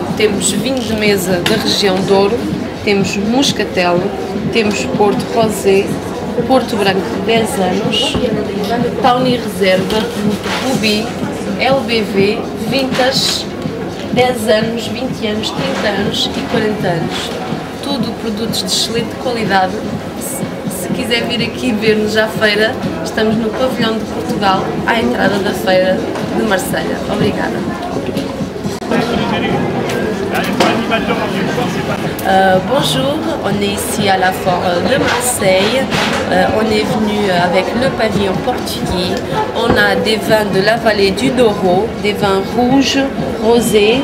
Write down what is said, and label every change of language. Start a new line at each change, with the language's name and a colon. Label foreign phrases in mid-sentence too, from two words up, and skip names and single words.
Portuguese: Temos vinho de mesa da região Douro, temos Moscatel, temos Porto Rosé, Porto Branco 10 anos, Tawny Reserva, Ruby, LBV, Vintage, 10 anos, 20 anos, 30 anos e 40 anos. Tudo produtos de excelente qualidade. Se quiser vir aqui ver-nos à feira, estamos no Pavilhão de Portugal, à entrada da Feira de Marselha. Obrigada.
French: Bonjour, on est ici à la foire de Marseille. On est venu avec le pavillon portugais. On a des vins de la vallée du Douro, des vins rouges, rosés.